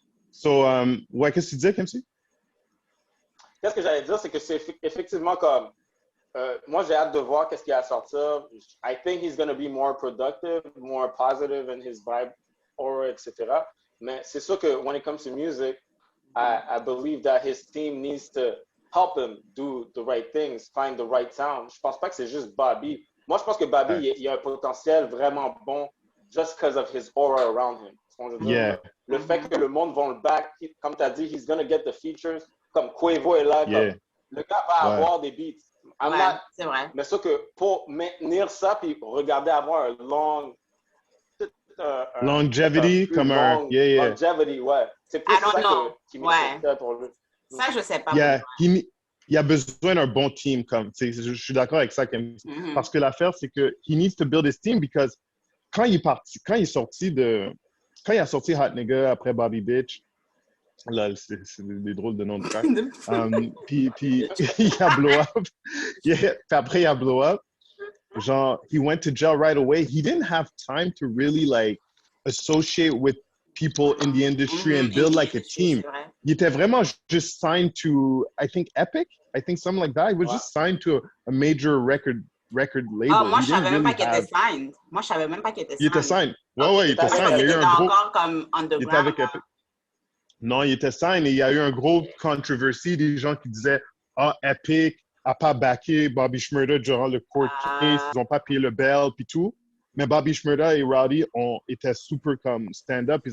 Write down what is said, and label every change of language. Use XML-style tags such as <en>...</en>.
<fr>So, ouais, qu'est-ce que tu disais, Kimsey? Qu'est-ce que j'allais dire, c'est que c'est effectivement comme... moi, j'ai hâte de voir qu'est-ce qu'il a à sortir.</fr> <en>I think he's going to be more productive, more positive in his vibe, aura, etc.</en> <fr>Mais c'est sûr que</fr> <en>when it comes to music, I believe that his team needs to help him do the right things, find the right sound.</en> <fr>Je pense pas que c'est juste Bobby. Moi, je pense que Bobby, il a un potentiel vraiment bon</fr> <en>just because of his aura around him.</en> <fr>Le fait que le monde va le back, comme tu as dit,</fr> <en>he's going to get the features.</en> <fr>Comme Quavo est là, comme, le gars va avoir des beats. C'est vrai. Mais sauf que pour maintenir ça, puis regarder avoir un longevity, comme un... Longevity, ouais. C'est plus ça qui m'intéresse pour lui. Ça, je sais pas. Il y a besoin d'un bon team. Comme, je suis d'accord avec ça. Parce que l'affaire, c'est que</fr> <en>he needs to build his team because</en> <fr>quand il a sorti Hot Nigga après Bobby Bitch, là, c'est des drôles de noms de track. Puis il a blow up. Puis après, il a blow up.</fr> <en>Genre, he went to jail right away. He didn't have time to really, like, associate with people in the industry and build, like, a team.</en> <fr>Il était vraiment</fr> <en>just signed to, I think, Epic? I think something like that. He was just signed to a major record label.</en> <fr>Oh, moi, je savais même pas qu'il était signed. Moi, je savais même pas qu'il était signed. Il était signed. Ouais, il était signed. Il y a eu un gros... encore comme underground. Il était avec Epic. Non, il était signed et il y a eu un gros controversy des gens qui disaient « Ah, Epic n'a pas backé Bobby Shmurda durant le court case, ils n'ont pas payé le bail puis tout. » Mais Bobby Shmurda et Rowdy étaient super comme stand-up.</fr>